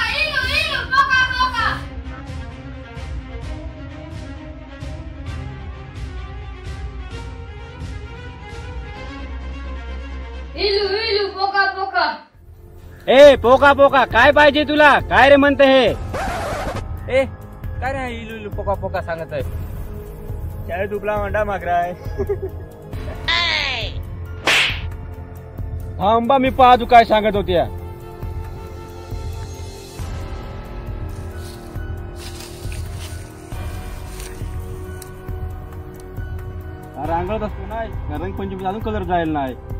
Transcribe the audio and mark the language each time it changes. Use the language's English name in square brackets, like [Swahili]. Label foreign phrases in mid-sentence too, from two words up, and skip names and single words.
[Marathi] Ilu, ilu, poka, poka. Ilu, ilu, poka, poka. ए पोका पोका काय पाहिजे तुला? काय रे म्हणते हे? ए काय रे इलू इलू पोका पोका सांगत आहे? काय दुबला अंडा मागराय. थांबा मी पाहतो काय सांगत होत्या. रांगळत असतो नाही रंगपंचमी अजून कलर जायला नाही.